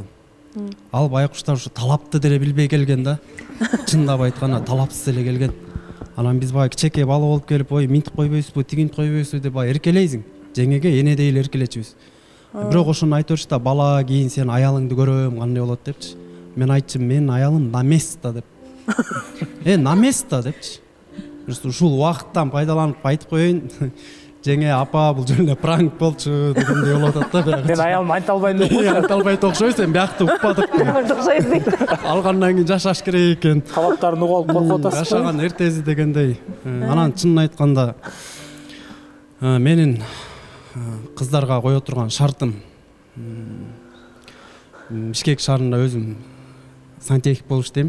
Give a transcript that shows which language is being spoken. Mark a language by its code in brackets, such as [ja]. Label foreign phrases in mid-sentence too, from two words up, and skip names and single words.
[ky] Ал байкуштар ушу талапты деле билбей келген да. Чындап айтканда талапсыз эле келген. Анан биз баягы кичекей бала болуп келип, ой минтип койбойсузбу, тигинтип койбойсузбу деп баягы эркелейсиң. Жеңеге энедей эле эркелечүбүз. Бирок ошону айтып атышта, бала кийин сен аялыңды көрөм, кандай болот депчи. Мен айтчым, менин аялым [ru] на место [ky] деп. [ru] На место [ky] депчи. Ушул убакыттан пайдаланып айтып коеюн. Жеңе апа, бул жөн эле пранк болчу дегендей болуп атат да. Мен аялым айта албайм деп койсом. Айта албайт окшойт, сен биякты укпадык. Алгандан кийин жашаш керек экен. Талаптарын угуп алып коркуп атасыз. Жашаган эртеси дегендей. Анан чынын айтканда менин кыздарга кое турган шартым, Бишкек шаарында өзүм сантехник болуп иштейм.